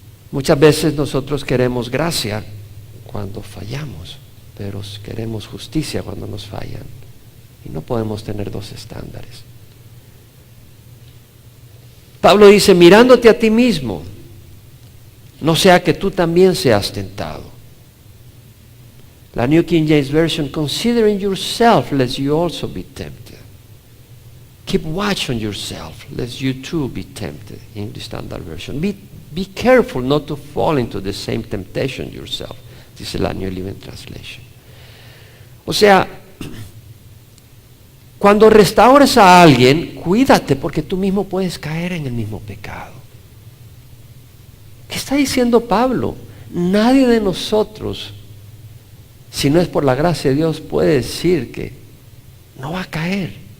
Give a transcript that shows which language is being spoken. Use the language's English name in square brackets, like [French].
[Spanish] Muchas veces nosotros queremos gracia cuando fallamos, pero queremos justicia cuando nos fallan. Y no podemos tener dos estándares. Pablo dice, mirándote a ti mismo, no sea que tú también seas tentado. [English] La New King James Version, considering yourself, lest you also be tempted. Keep watch on yourself, lest you too be tempted. English Standard Version. Be careful not to fall into the same temptation yourself. [Spanish] Dice la New Living Translation. O sea, cuando restaures a alguien, cuídate porque tú mismo puedes caer en el mismo pecado. ¿Qué está diciendo Pablo? Nadie de nosotros, si no es por la gracia de Dios, puede decir que no va a caer.